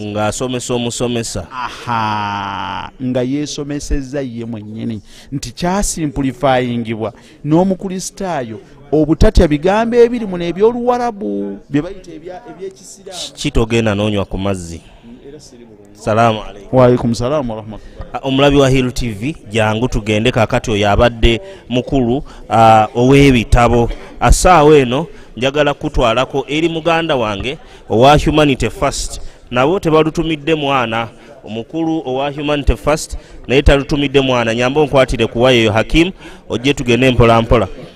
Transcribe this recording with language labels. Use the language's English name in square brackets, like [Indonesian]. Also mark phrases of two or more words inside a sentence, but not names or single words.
[Ganda] ng'asomesa omusomesa nga yeesomesezza ye mwennyini nti kyasimplifyingibwa n'omukristaayo obutatya bigambo ebirimu n'ebyoluwarabu bye bayita ebyekisiraamu. Kitogenda n'onywa ku mazzi. [Arabic] السلام عليكم. وعليكم السلام ورحمة الله. [Ganda] Omulabi wa Hill TV jangu tugende kakati oyo abadde mukulu ow'ebitabo. Assaawa eno njagala kutwalako eri muganda wange owa Humanity First. Nabo tebalutumidde mwana omukulu owa Humanity First naye talutumidde mwana nyambo nkwatire kuwayo Hakim ojje tugende mpola mpola.